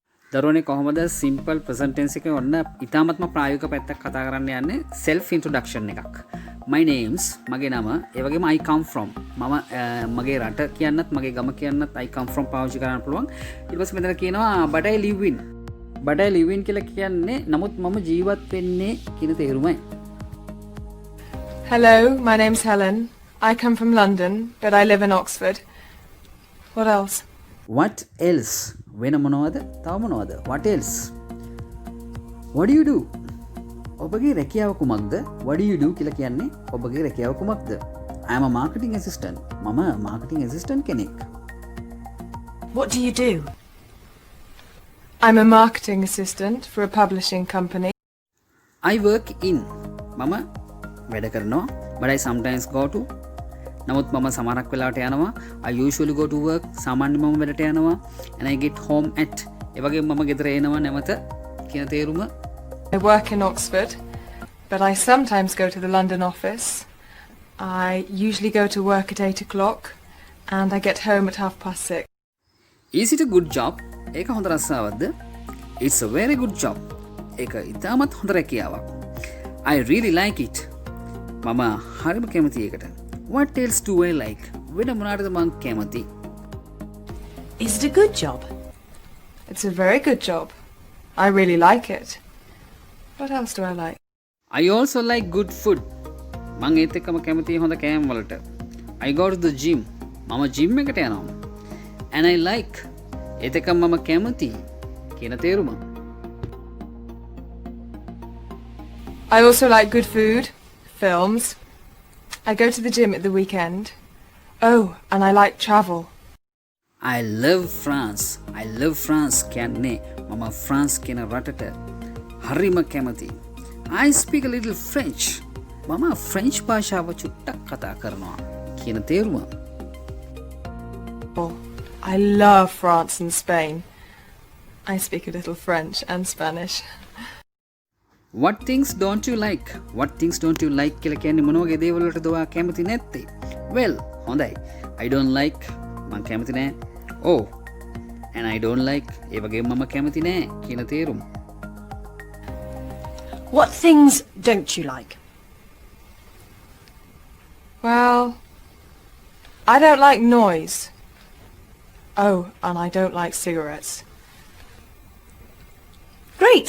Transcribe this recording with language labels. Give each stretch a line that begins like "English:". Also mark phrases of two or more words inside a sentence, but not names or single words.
Sinhala: දරුවනේ කොහොමද
English: simple present tense
Sinhala: එකේ ඔන්න ඉතාමත්ම ප්‍රායෝගික පැත්තක් කතා කරන්න යන්නේ
English: self introduction
Sinhala: එකක්.
English: my names
Sinhala: මගේ නම ඒ වගේම
English: I come from
Sinhala: මම මගේ රට කියන්නත් මගේ ගම කියන්නත්
English: I come from
Sinhala: පාවිච්චි කරන්න පුළුවන්. ඊට පස්සේ මෙතන කියනවා
English: but I live in
Sinhala: කියලා කියන්නේ නමුත් මම ජීවත් වෙන්නේ කියන තේරුමයි.
English: Hello, my name's Helen. I come from London, but I live in Oxford. What else? What else?
Sinhala: වෙන මොනවද? තව මොනවද?
English: What else? What do you do?
Sinhala: ඔබගේ රැකියාව කුමක්ද?
English: What do you do
Sinhala: කියලා කියන්නේ ඔබගේ රැකියාව කුමක්ද?
English: I am a marketing assistant.
Sinhala: මම
English: marketing assistant
Sinhala: කෙනෙක්.
English: What do you do? I'm a marketing assistant for a publishing company. I work in.
Sinhala: මම වැඩ කරනවා.
English: But I sometimes go to.
Sinhala: නමුත් මම සමහරක් වෙලාවට යනවා.
English: I usually go to work.
Sinhala: සාමාන්‍යයෙන් මම වැඩට යනවා.
English: And I get home at.
Sinhala: ඒ වගේම මම ගෙදර එනවා නැවත කියන තේරුම.
English: I work in Oxford, but I sometimes go to the London office. I usually go to work at 8 o'clock, and I get home at 6:30. Is it a good job?
Sinhala: ඒක හොඳ රස්සාවක්ද?
English: It's a very good job.
Sinhala: ඒක ඉතාමත් හොඳ රැකියාවක්.
English: I really like it.
Sinhala: මම හරිම කැමතියි ඒකට.
English: What else do I like?
Sinhala: වෙන මොනවටද මං කැමති?
English: Is it a good job? It's a very good job. I really like it. What else do I like? I also like good food.
Sinhala: මං ඒත් එක්කම කැමතියි හොඳ කෑම වලට.
English: I go to the gym.
Sinhala: මම gym එකට යනවා.
English: And I like.
Sinhala: ඒත් එක්කම මම කැමතියි කියන තේරුම.
English: I also like good food, films. I go to the gym at the weekend. Oh, and I like travel. I love France. I love France
Sinhala: කියන්නේ මම France කියන රටට හරිම කැමතියි.
English: I speak a little French.
Sinhala: මම French භාෂාව චුට්ටක් කතා කරනවා කියන තේරුම.
English: Oh, I love France and Spain. I speak a little French and Spanish. What things don't you like? What things don't you like
Sinhala: කියලා කියන්නේ මොන වගේ දේවල් වලටද ඔයා කැමති නැත්තේ? Well, හොඳයි.
English: I don't like
Sinhala: මම කැමති නෑ.
English: Oh, and I don't like
Sinhala: ඒ වගේම මම කැමති නෑ කියන තේරුම.
English: What things don't you like? Well, I don't like noise. Oh, and I don't like cigarettes. Great!